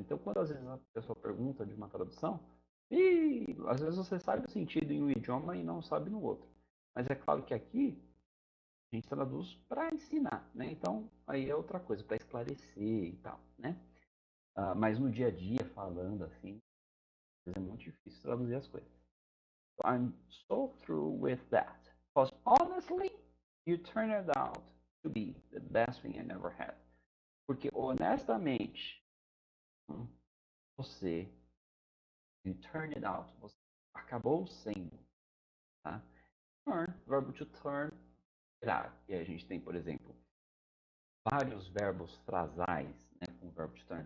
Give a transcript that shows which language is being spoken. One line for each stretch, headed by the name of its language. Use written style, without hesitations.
Portuguese: Então, quando às vezes a pessoa pergunta de uma tradução, e às vezes você sabe o sentido em um idioma e não sabe no outro. Mas é claro que aqui a gente traduz para ensinar, né? Então, aí é outra coisa, para esclarecer e tal, né? Mas no dia a dia, falando assim, é muito difícil traduzir as coisas.
English: So I'm so through with that. Because honestly, you turned it out to be the best thing I never had.
Portuguese: Porque honestamente, você,
English: you turned it out,
Portuguese: você acabou sendo, tá? Turn, verbo to turn, virar. E aí a gente tem, por exemplo, vários verbos frasais, né, com o verbo to turn.